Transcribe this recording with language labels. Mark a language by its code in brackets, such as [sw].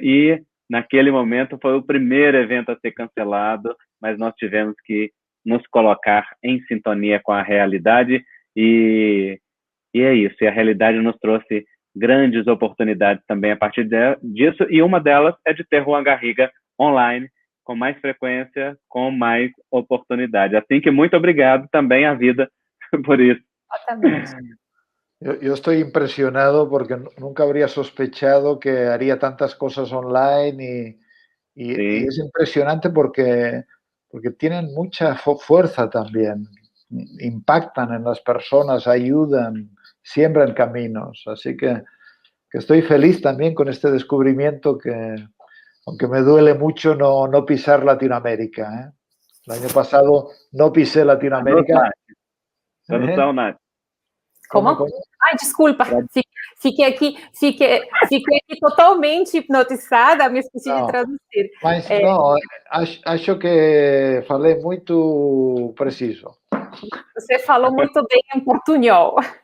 [pt] E naquele momento foi o primeiro evento a ser cancelado, mas nós tivemos que nos colocar em sintonia com a realidade e é isso. E a realidade nos trouxe grandes oportunidades também a partir disso, e uma delas é de ter Juan Garriga online, com mais frequência, com mais oportunidade. Assim que muito obrigado também à vida por isso. Exatamente. [es] Yo estoy impresionado porque nunca habría sospechado que haría tantas cosas online y Sí. es impresionante porque tienen mucha fuerza también, impactan en las personas, ayudan, siembran caminos. Así que estoy feliz también con este descubrimiento que, aunque me duele mucho no pisar Latinoamérica, ¿eh? El año pasado no pisé Latinoamérica. [pt] Tradução, Nath. Como? Ai, desculpa, fiquei aqui totalmente hipnotizada, me esqueci de traduzir. Mas não, acho que falei muito preciso. Você falou muito bem em portunhol.